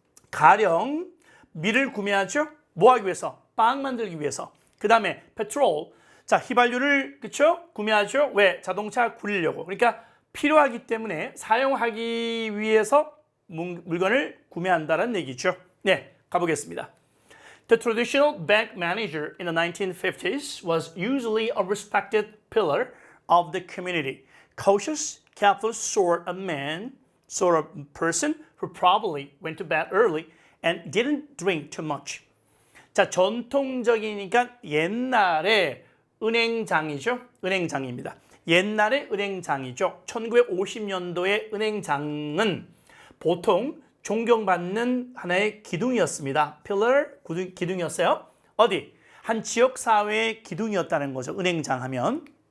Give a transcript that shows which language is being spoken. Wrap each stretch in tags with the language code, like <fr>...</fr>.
<ko>가령 밀을 구매하죠. 뭐 하기 위해서? 빵 만들기 위해서. 그 다음에 petrol. 자, 휘발유를 그쵸? 구매하죠. 왜? 자동차 굴리려고. 그러니까 필요하기 때문에 사용하기 위해서 물건을 구매한다는 얘기죠. 네, 가보겠습니다.</ko> <en>The traditional bank manager in the 1950s was usually a respected pillar of the community. Cautious, careful sort of person who probably went to bed early and didn't drink too much.</en> <ko>자, 전통적이니까 옛날에 은행장이죠. 은행장입니다. 옛날의 은행장이죠. 1950년도의 은행장은 보통 존경받는 하나의 기둥이었습니다. pillar, 기둥이었어요. 어디? 한 지역사회의 기둥이었다는 거죠. 은행장 하면.</ko>